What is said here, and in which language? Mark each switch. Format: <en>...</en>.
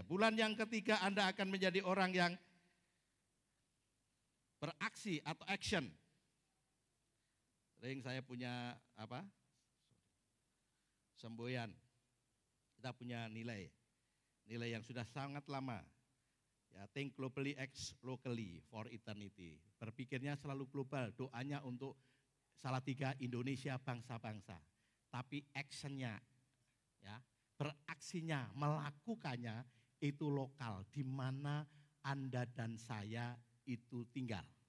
<id>Bulan yang ketiga Anda akan menjadi orang yang beraksi atau action. Sering saya punya semboyan. Kita punya nilai yang sudah sangat lama. Ya,</id> <en>think globally, act locally for eternity.</en> <id>Berpikirnya selalu global, doanya untuk Salatiga Indonesia bangsa-bangsa. Tapi actionnya, ya, beraksinya, melakukannya itu lokal, di mana Anda dan saya itu tinggal.</id>